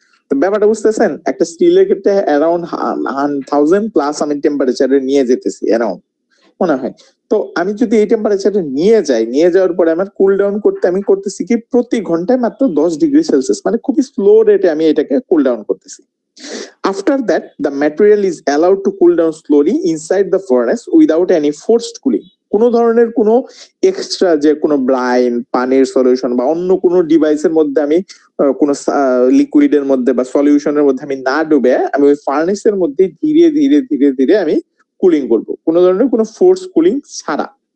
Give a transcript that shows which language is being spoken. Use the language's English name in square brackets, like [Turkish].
[Bangla] তো ব্যাপারটা বুঝতেছেন, একটা স্টিলের ক্ষেত্রে অ্যারাউন্ড 1000 প্লাস আমি টেম্পারেচারে নিয়ে যেতেছি অ্যারাউন্ড মনে হয়। তো আমি যদি এই টেম্পারেচারে নিয়ে যাওয়ার পরে আমার কুল ডাউন করতে আমি করতেছি কি প্রতি ঘন্টায় মাত্র 10 ডিগ্রি সেলসিয়াস, মানে খুবই স্লো রেটে আমি এটাকে কুল ডাউন করতেছি। [English] After that, the material is allowed to cool down slowly inside the furnace without any forced cooling. [Bangla] কোনো ধরনের কোনো এক্সট্রা যে কোনো ব্রাইন, পানির সলিউশন বা অন্য কোনো ডিভাইসের মধ্যে আমি কোনো লিকুইডের মধ্যে বা সলিউশনের মধ্যে আমি না ডুবে আমি ওই ফার্নেসের মধ্যে ধীরে ধীরে ধীরে ধীরে আমি কুলিং করব, কোনো ধরনের কোনো ফোর্স কুলিং ছাড়া।